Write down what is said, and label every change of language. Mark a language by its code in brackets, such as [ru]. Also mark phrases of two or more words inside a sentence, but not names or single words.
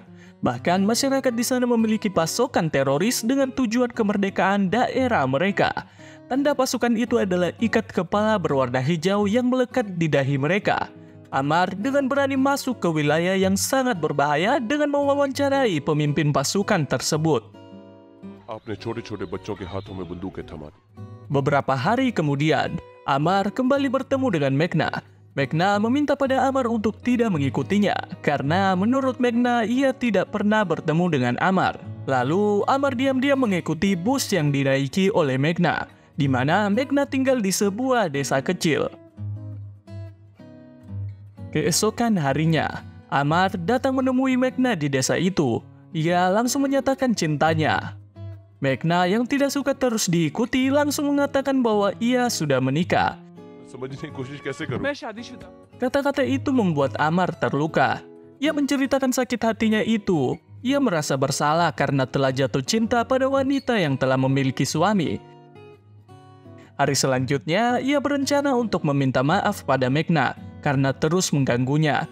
[id] Bahkan masyarakat di sana memiliki pasukan teroris dengan tujuan kemerdekaan daerah mereka. Tanda pasukan itu adalah ikat kepala berwarna hijau yang melekat di dahi mereka. Amar dengan berani masuk ke wilayah yang sangat berbahaya dengan mewawancarai pemimpin pasukan tersebut. [hi] आपने छोटे-छोटे बच्चों के हाथों में बंदूकें थमा दी. [id] Beberapa hari kemudian, Amar kembali bertemu dengan Megna. Megna meminta pada Amar untuk tidak mengikutinya, karena menurut Megna ia tidak pernah bertemu dengan Amar. Lalu Amar diam-diam mengikuti bus yang dinaiki oleh Megna, di mana Megna tinggal di sebuah desa kecil. Keesokan harinya, Amar datang menemui Megna di desa itu. Ia langsung menyatakan cintanya. Megna yang tidak suka terus diikuti langsung mengatakan bahwa ia sudah menikah. [hi] समझने की कोशिश कैसे करूं? मैं शादीशुदा। [id] Kata-kata itu membuat Amar terluka. Ia menceritakan sakit hatinya itu. Ia merasa bersalah karena telah jatuh cinta pada wanita yang telah memiliki suami. Hari selanjutnya, ia berencana untuk meminta maaf pada Megna karena terus mengganggunya.